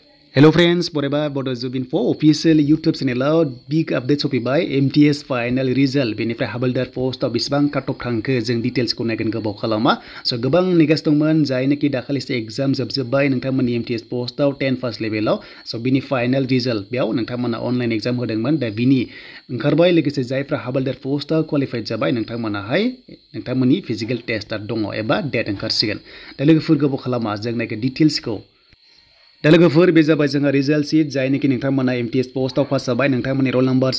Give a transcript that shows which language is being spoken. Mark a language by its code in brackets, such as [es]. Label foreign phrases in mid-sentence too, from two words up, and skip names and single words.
[en] Hello friends, [brx] Boreba Bodo Zubinfo [en] official YouTube channel big updates [brx] होफैबाय [en] MTS final result [brx] बेनिफ्राय [en] Havaldar post [brx] आव बेसेबां काटअफ थांखो जों डिटेल्स खौ नायगोन गोबाव खालामा सो गोबां नेगासिनो दंमोन जायनोखि दाखालिसो एग्जाम जोबजोबबाय नोंथांमोननि [en] MTS post [brx] आव 10 फार्स्ट लेभेलाव सो बिनि [en] final result [brx] बेयाव नोंथांमोना [en] online exam [brx] होदोंमोन दा बिनि ओंखारबाय लोगोसे जायफ्रा [en] Havaldar post [brx] आव क्वालिफाइड जाबाय नोंथांमोनाहाय नोंथांमोननि [en] physical test [brx] दङ एबा डेट ओंखारसिगोन दा लोगोफोर गोबाव खालामा जों नायगोन डिटेल्स खौ दा लोगोफोर बे जाबाय जोंहा [en] result sheet [brx] जायनोखि नोंथांमोना [en] MTS post [brx] आव पास जाबाय नोंथांमोननि [en] roll numbers